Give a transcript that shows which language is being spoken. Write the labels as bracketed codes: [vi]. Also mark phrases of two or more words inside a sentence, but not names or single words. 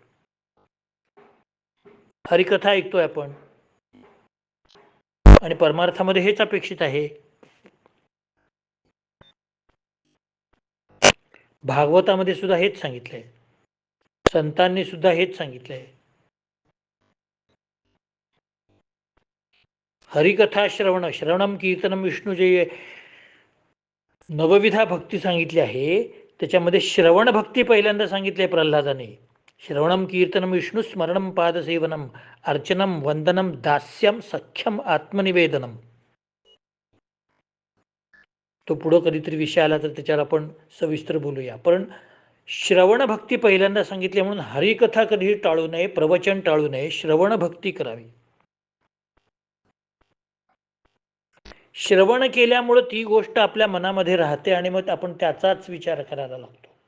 [mr] हरिकथा ऐकतोय आपण आणि परमार्थामध्ये हेच अपेक्षित आहे. भागवतामध्ये सुद्धा हेच सांगितलंय, संतांनी सुद्धा हेच सांगितलंय. [sa] हरिकथा श्रवणम कीर्तनम विष्णुजय, [mr] नवविधा भक्ती सांगितली आहे. त्याच्यामध्ये श्रवण भक्ती पहिल्यांदा सांगितली प्रल्हादाने. [sa] श्रवणम कीर्तनम विष्णू स्मरणम पादसेवनम अर्चनम वंदनम दास्यम सख्यम आत्मनिवेदनम. [mr] तो पुढं कधीतरी विषय आला तर त्याच्यावर आपण सविस्तर बोलूया. पण श्रवण भक्ती पहिल्यांदा सांगितली, म्हणून हरिकथा कधीही टाळू नये, प्रवचन टाळू नये, श्रवण भक्ती करावी. श्रवण केल्यामुळं ती गोष्ट आपल्या मनामध्ये राहते आणि मग आपण त्याचाच विचार करायला लागतो.